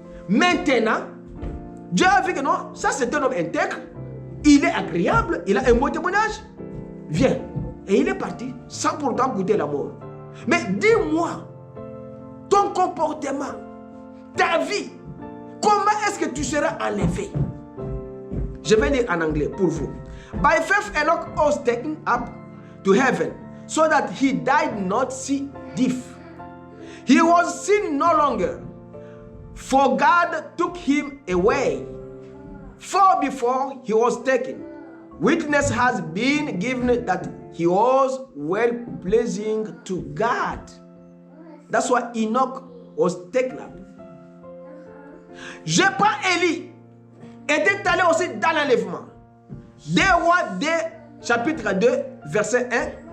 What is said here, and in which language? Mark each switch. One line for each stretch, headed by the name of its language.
French: Maintenant, Dieu a vu que non, ça c'est un homme intègre, il est agréable, il a un bon témoignage. Viens. Et il est parti sans pourtant goûter la mort. Mais dis-moi, ton comportement, ta vie, comment est-ce que tu seras enlevé? Je vais lire en anglais pour vous.
English: By faith Enoch was taken up to heaven, so that he died not see death. He was seen no longer, for God took him away. For before he was taken, witness has been given that he was well pleasing to God. That's why Enoch was taken up.
French: Je prends Élie, était allé aussi dans l'enlèvement. 2 Rois 2, chapitre 2, verset 1.